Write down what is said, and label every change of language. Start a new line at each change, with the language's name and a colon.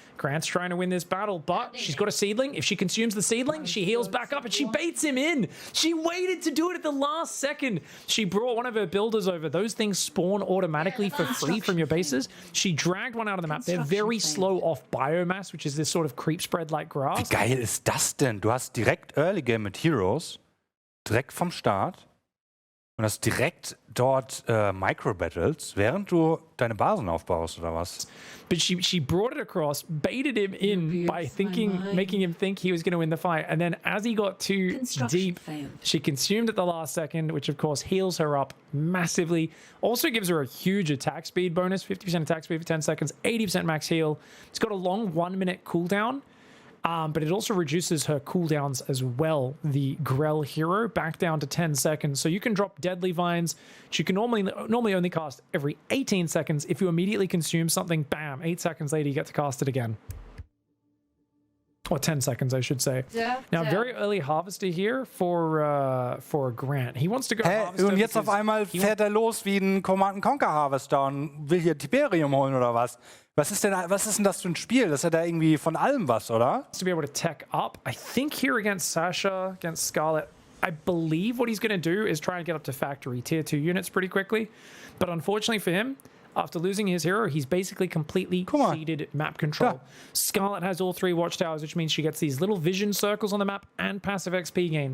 English: Grant's trying to win this battle, but she's got a seedling. If she consumes the seedling, she heals back up and she baits him in. She waited to do it at the last second. She brought one of her builders over. Those things spawn automatically for free from your bases. She dragged one out of the map. They're very slow off biomass, which is this sort of creep spread like grass.
German: Wie geil ist das denn? Du hast direkt Early Game mit Heroes, direkt vom Start. Und hast direkt dort Micro-Battles, während du deine Basen aufbaust, oder was?
English: But she brought it across, baited him in by making him think he was going to win the fight. And then as he got too deep, she consumed at the last second, which of course heals her up massively. Also gives her a huge attack speed bonus, 50% attack speed for 10 seconds, 80% max heal. It's got a long 1-minute cooldown. But it also reduces her cooldowns as well, the Grell hero, back down to 10 seconds. So you can drop Deadly Vines, which you can normally only cast every 18 seconds. If you immediately consume something, bam, 8 seconds later, you get to cast it again. Or 10 seconds, I should say. Now, very early Harvester here for Grant. He wants to go Harvester.
German: Und jetzt auf einmal fährt er los wie ein Command-and-Conquer Harvester und will hier Tiberium holen oder was? Was ist denn das für ein Spiel? Das hat ja irgendwie von allem was, oder?
English: To be able to tech up. I think here against Sasha, against Scarlet, I believe what he's going to do is try and get up to factory tier 2 units pretty quickly. But unfortunately for him, after losing his hero, he's basically completely ceded map control. Yeah. Scarlet has all 3 watchtowers, which means she gets these little vision circles on the map and passive XP gain.